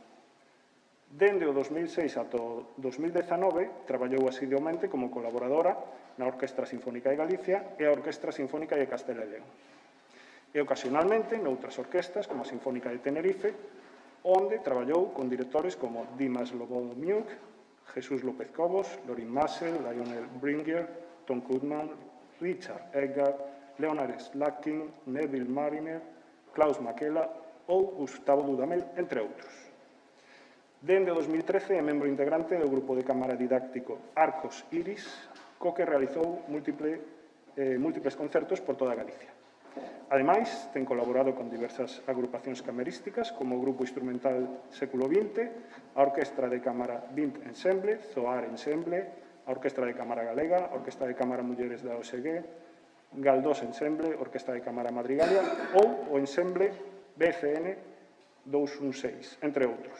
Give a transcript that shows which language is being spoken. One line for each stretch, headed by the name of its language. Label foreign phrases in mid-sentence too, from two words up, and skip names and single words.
Galician: Dende o 2006 ata o 2019, traballou asiduamente como colaboradora na Orquestra Sinfónica de Galicia e a Orquestra Sinfónica de Castela e León. E ocasionalmente noutras orquestas como a Sinfónica de Tenerife, onde traballou con directores como Dimas Lobomiuk, Jesús López Cobos, Lorin Maazel, Lionel Bringer, Tom Koopman, Richard Edgar, Leonard Slatkin, Neville Mariner, Klaus Makela ou Gustavo Dudamel, entre outros. Dende o 2013 é membro integrante do grupo de cámara didáctico Arcos Iris, co que realizou múltiples concertos por toda Galicia. Ademais, ten colaborado con diversas agrupacións camerísticas como o Grupo Instrumental Século XX, a Orquestra de Cámara 20 Ensemble, Zoar Ensemble, a Orquestra de Cámara Galega, a Orquestra de Cámara Mulleres da OSG, Galdós Ensemble, Orquestra de Cámara Madrigalia ou o Ensemble BCN 216, entre outros.